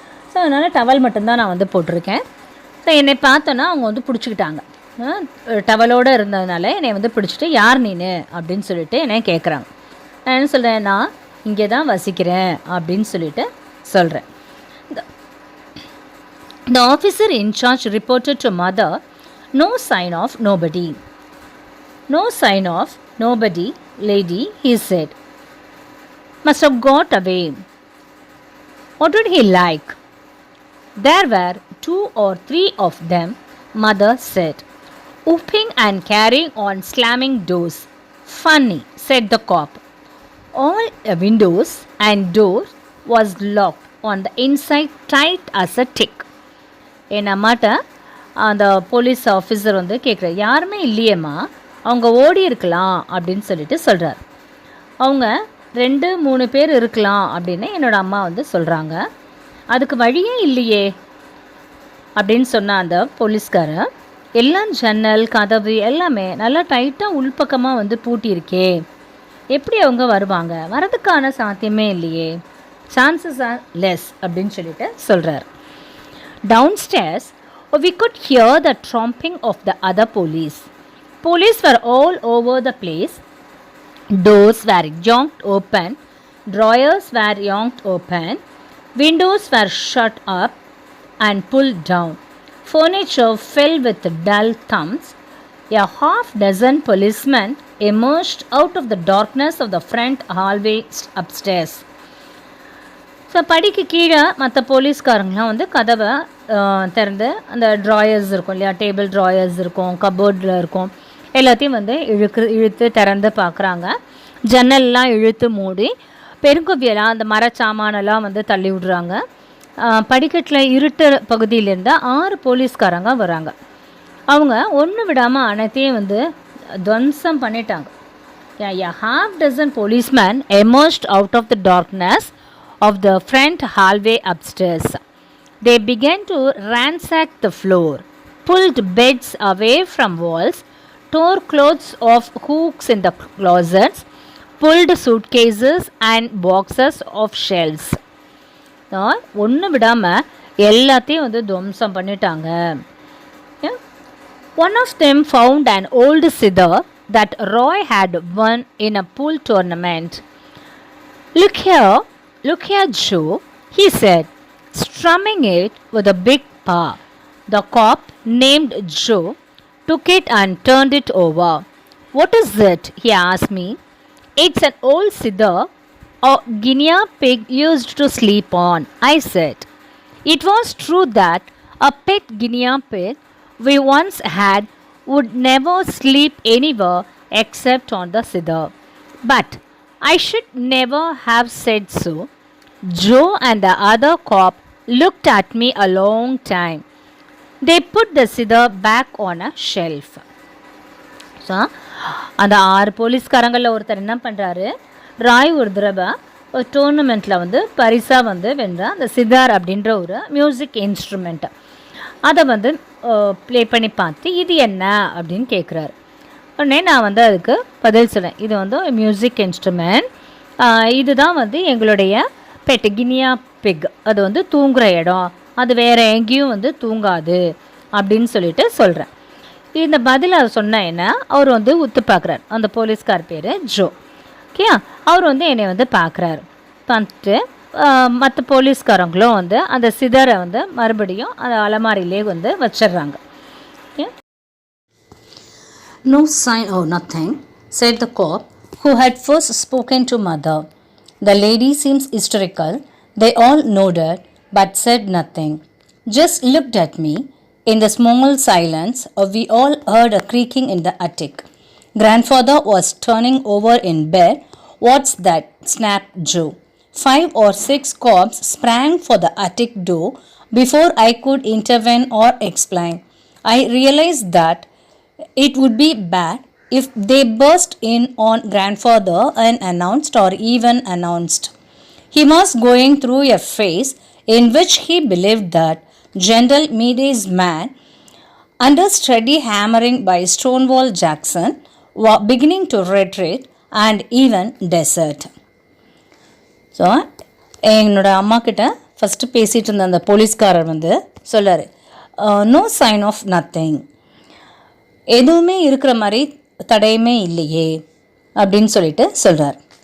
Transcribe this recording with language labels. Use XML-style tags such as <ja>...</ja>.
<ta>So அதனால் towel மட்டும்தான் நான் வந்து போட்டிருக்கேன். ஸோ என்னை பார்த்தோன்னா அவங்க வந்து பிடிச்சிக்கிட்டாங்க, டவலோடு இருந்ததுனால என்னை வந்து பிடிச்சிட்டு யார் நீனு அப்படின்னு சொல்லிட்டு என்னை கேட்குறாங்க. நான் என்ன சொல்கிறேன், நான் இங்கே தான் வசிக்கிறேன் அப்படின்னு சொல்லிட்டு சொல்கிறேன்.</ta> <en>The officer in charge reported to mother, "No sign of nobody." "No sign of nobody, lady," he said. "Must have got away." "What did he like?" "There were 2 or 3 of them," mother said, "whooping and carrying on, slamming doors." "Funny," said the cop. "All windows and doors was locked on the inside, tight as a tick."</en> <ta>என் அம்மாட்ட அந்த police officer வந்து கேட்குற, யாருமே இல்லையேம்மா, அவங்க ஓடி இருக்கலாம் அப்படின்னு சொல்லிட்டு சொல்கிறார். அவங்க 2-3 பேர் இருக்கலாம் அப்படின்னு என்னோடய அம்மா வந்து சொல்கிறாங்க. அதுக்கு வழியே இல்லையே அப்படின்னு சொன்ன அந்த போலீஸ்காரர், எல்லாம் ஜன்னல் கதவு எல்லாமே நல்லா டைட்டாக உள்பக்கமாக வந்து பூட்டியிருக்கே, எப்படி அவங்க வருவாங்க, வரதுக்கான சாத்தியமே இல்லையே,</ta> <en>chances are less</en> <ta>அப்படின்னு சொல்லிட்டு சொல்கிறார்.</ta> <en>Downstairs, we could hear the tromping of the other police. Police were all over the place. Doors were yanked open, drawers were yanked open, windows were shut up and pulled down. Furniture fell with dull thumps. A half-dozen policemen emerged out of the darkness of the front hallway upstairs.</en> <ta>So படிக்கு கீழே மற்ற போலீஸ்காரங்களாம் வந்து கதவை திறந்து அந்த drawers இருக்கும் இல்லையா, table drawers இருக்கும், கபோர்டில் இருக்கும், எல்லாத்தையும் வந்து இழுத்து திறந்து பார்க்குறாங்க. ஜன்னல்லாம் இழுத்து மூடி பெருங்கொவியெல்லாம் அந்த மரச்சாமானெல்லாம் வந்து தள்ளி விடுறாங்க. படிக்கட்டில் இருட்டு பகுதியிலேருந்து 6 போலீஸ்காரங்க வராங்க. அவங்க ஒன்று விடாமல் அனைத்தையும் வந்து துவம்சம் பண்ணிட்டாங்க.</ta> <en>A half-dozen policemen emerged out of the darkness of the front hallway upstairs. They began to ransack the floor, pulled beds away from walls, tore clothes off hooks in the closets, pulled suitcases and boxes of shelves.</en> <ta>ஒன்று விடாமல் எல்லாத்தையும் வந்து துவம்சம் பண்ணிட்டாங்க.</ta> <en>One of them found an old zither that Roy had won in a pool tournament. Look here, Joe, he said, strumming it with a big paw. The cop, named Joe, took it and turned it over. What is it? He asked me. It's an old zither a guinea pig used to sleep on, I said. It was true that a pet guinea pig we once had would never sleep anywhere except on the zither. But I should never have said so. Joe and the other cop looked at me a long time. They put the zither back on a shelf.</en> <ta>So அந்த 6 போலீஸ்காரங்களில் ஒருத்தர் என்ன பண்ணுறாரு, ராய் ஒரு தடவை ஒரு டோர்னமெண்ட்டில் வந்து பரிசாக வந்து வென்ற அந்த சிதார் அப்படின்ற ஒரு மியூசிக் இன்ஸ்ட்ருமெண்ட்டை அதை வந்து ப்ளே பண்ணி பார்த்து இது என்ன அப்படின்னு கேட்குறாரு. உடனே நான் வந்து அதுக்கு பதில் சொல்கிறேன், இது வந்து மியூசிக் இன்ஸ்ட்ருமெண்ட், இதுதான் வந்து எங்களுடைய பெட் கினியா பிக், அது வந்து தூங்குகிற இடம், அது வேறு எங்கேயும் வந்து தூங்காது அப்படின்னு சொல்லிட்டு சொல்கிறேன். இந்த பதில் அவர் சொன்ன என்ன அவர் வந்து உத்து பார்க்குறாரு. அந்த போலீஸ்கார் பேர் ஜோ. ஓகே, அவர் வந்து என்னை வந்து பார்க்குறாரு. பார்த்துட்டு மற்ற போலீஸ்காரங்களும் வந்து அந்த சிதரை வந்து மறுபடியும் அந்த அலமாரியிலே வந்து வச்சிடுறாங்க. Okay.</ta> <en>No sign of nothing, said the cop who had first spoken to mother. The lady seems hysterical. They all nodded but said nothing. Just looked at me. In the small silence, we all heard a creaking in the attic. Grandfather was turning over in bed. What's that? Snapped Joe. 5 or 6 cops sprang for the attic door before I could intervene or explain. I realized that it would be bad if they burst in on grandfather unannounced or even announced. He was going through a phase in which he believed that General Meade's man, under steady hammering by Stonewall Jackson, was beginning to retreat and even desert.</en> <ta>So என்னோட அம்மா கிட்ட first பேசிகிட்டு இருந்த அந்த போலீஸ்காரர் வந்து சொல்லார்,</ta> <en>no sign off nothing,</en> <ta>எதுவுமே இருக்கிற மாதிரி தடையுமே இல்லையே அப்படின்னு சொல்லிட்டு சொல்கிறார்.</ta>